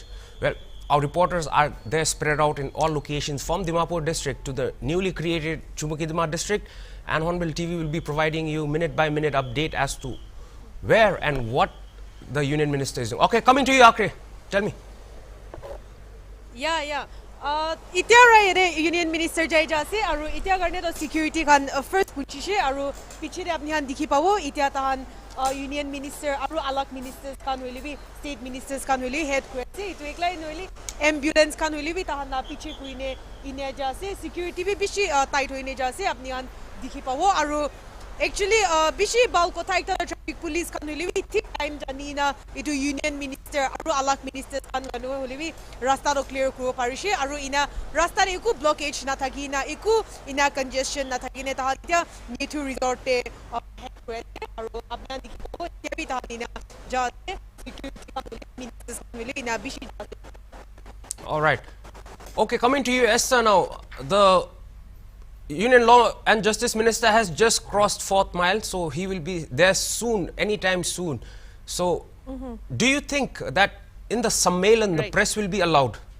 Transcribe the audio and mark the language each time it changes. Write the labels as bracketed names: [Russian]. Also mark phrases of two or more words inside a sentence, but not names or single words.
[English] Well, our reporters are there spread out in all locations from Dimapur district to the newly created Chumukidima district, and Hornbill TV will be providing you minute by minute update as to where and what the union minister is doing. Okay, coming to you, Akre, tell me. Yeah. [Naga Pidgin] Itia ra [English] union minister [Naga Pidgin] jai jase aru itia garne to security kan first puchishe aru piche de apni han dikhi pawo itia tahan union minister aru alak ministers kan hoili bi [English] state ministers [Naga Pidgin] kan hoili head kure itu eklai noili ambulance kan hoili bi tahan na piche kuine ine jase security bi bishi tight hoine jase apni han dikhi pawo aru actually bishi bal ko thai [English] traffic police [Naga Pidgin] kan hoili bi thik time janina itu [English] union minister [Naga Pidgin] aru alak ministers kan ganu hoili bi rasta ro clear kuro parishe aru ina rasta re ku blockage na thakina iku ina congestion na thakine ta tia [English] need to resort [Naga Pidgin] te aru apna dikho te bi ta ina jate security kan ministers kan hoili ina bishi jate. [English] All right. Okay, coming to you, Esther now. The Union Law and Justice Minister has just crossed 4th mile, so he will be there soon, anytime soon. So, do you think that in the Sammelan, the press will be allowed?